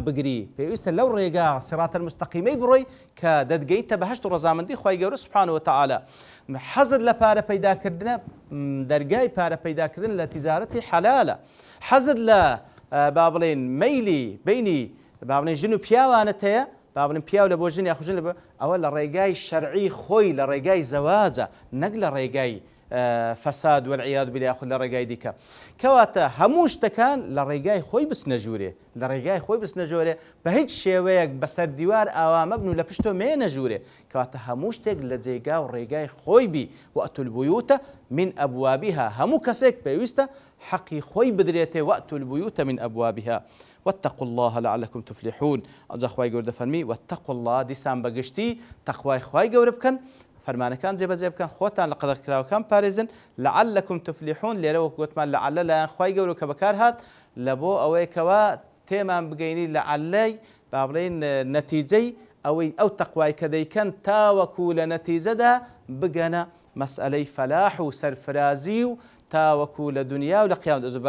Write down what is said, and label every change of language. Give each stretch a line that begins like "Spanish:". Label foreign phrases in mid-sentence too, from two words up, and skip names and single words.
Central Kurdish: بگری پێویستە لەو ڕێگا سیڕاتە المستەقیمەی بڕۆی کە دەتگەیتە بەهەشت و ڕەزامەندی خوای گەورە
Arabic: سوبحانەهو وتەعالا
Central Kurdish: حەزت لە پارە پەیداکردنە دەرگای پارە پەیداکردن لە تیجارەتی حەلالە حەزت لە با بڵێن مەیلی بینی با بڵێن ژن و پیاوانت هەیە با بڵێن پیاو لە بۆ ژن یاخود ژن لە بۆ ئەوە لە ڕێگای شەرعی خۆی لە ڕێگای زەواجە نەک لە ڕێگای فەساد
Arabic: والعیاذ بالله
Central Kurdish: یاخود لە ڕێگای دیکە کەواتە هەموو شتەکان لە ڕێگای خۆی بچنە ژوورێ لە ڕێگای خۆی بچنە ژوورێ بە هیچ شێوەیەک بەسەر دیوار ئاوا مەبن و لە پشتۆ مێنە ژوورێ کەواتە هەموو شتێک لە جێگا و ڕێگای خۆی بی
Arabic: وأتوا البيوت من أبوابها
Central Kurdish: هەموو کەسێک پێویستە حەقی خۆی بدرێتێ
Arabic: وأتوا البيوت من أبوابها واتقوا الله لعلكم تفلحون
Central Kurdish: ئەجا خوای گەورە دەفەرمی
Arabic: واتقوا الله
Central Kurdish: دیسان بەگشتی تەقوای خوای گەورە بکەن فەرمانەکان جێبەجێ بکەن خۆتان لە قەدەغ کراوەکان پارێزن
Arabic: لعلكم تفلحون
Central Kurdish: لێرە وەکو گوتمان لعل لایەن خوای گەورە کە بەکار هات لە بۆ ئەوەی کەوا تێمان بگەینی لعلەی با بڵێن نەتیجەی ئەوەی ئەو تەقوای کە دەیکەن تاوەکو لە نەتیجەدا بگەنە مەسئلەی فەلاح و سەرفرازی و تاوەکو لە دنیا و لە قیامەت